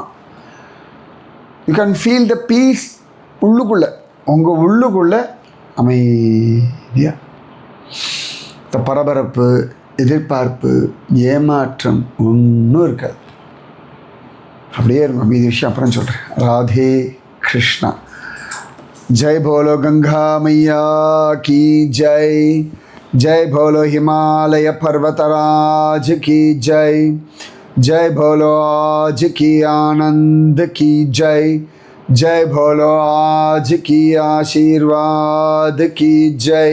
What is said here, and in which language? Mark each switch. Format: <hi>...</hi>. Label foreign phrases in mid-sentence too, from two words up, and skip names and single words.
<en>you can feel the peace</en> <ta>உள்ளுக்குள்ளே, உங்கள் உள்ளுக்குள்ளே அமைதியாக. இந்த பரபரப்பு, எதிர்பார்ப்பு, ஏமாற்றம் ஒன்றும் இருக்காது. அப்படியே இருக்கும். மீதி விஷயம் அப்புறம் சொல்கிறேன்.</ta> <hi>ராதே கிருஷ்ணா. जय बोलो गंगा मैया की जय. जय बोलो हिमालय पर्वतराज की जय. जय बोलो आज की आनंद की जय. जय बोलो आज की आशीर्वाद की जय.</hi>